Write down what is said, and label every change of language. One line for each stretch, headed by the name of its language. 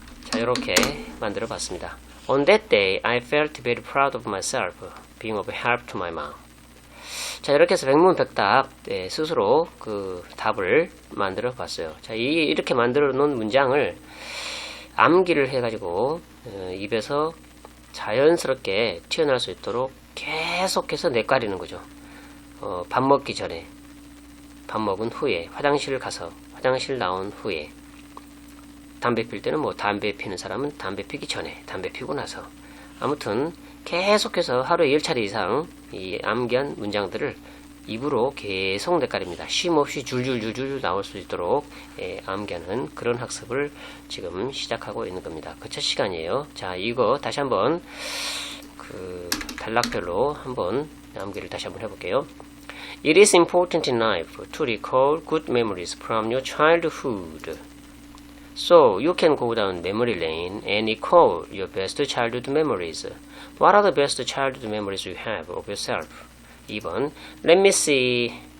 Korean: 자, 이렇게 만들어 봤습니다.
English: On that day, I felt very proud of myself, being of help to my mom.
Korean: 자, 이렇게 해서 백문백답 스스로 답을 만들어 봤어요. 자, 이렇게 만들어 놓은 문장을 암기를 해가지고 입에서 자연스럽게 튀어나올 수 있도록 계속해서 내까리는 거죠. 밥 먹기 전에, 밥 먹은 후에, 화장실 나온 후에 담배 필 때는 뭐 담배 피는 사람은 담배 피기 전에, 담배 피고 나서. 아무튼 계속해서 하루에 10차례 이상 이 암기한 문장들을 입으로 계속 내까립니다. 쉼 없이 줄줄줄줄 나올 수 있도록 암기하는 그런 학습을 지금 시작하고 있는 겁니다. 그 첫 시간이에요. 자, 이거 다시 한번 그 단락별로 한번 암기를 다시 한번 해볼게요.
English: It is important in life to recall good memories from your childhood. So you can go down memory lane and recall your best childhood memories. What are the best childhood memories you have of yourself? 2번. Let me see.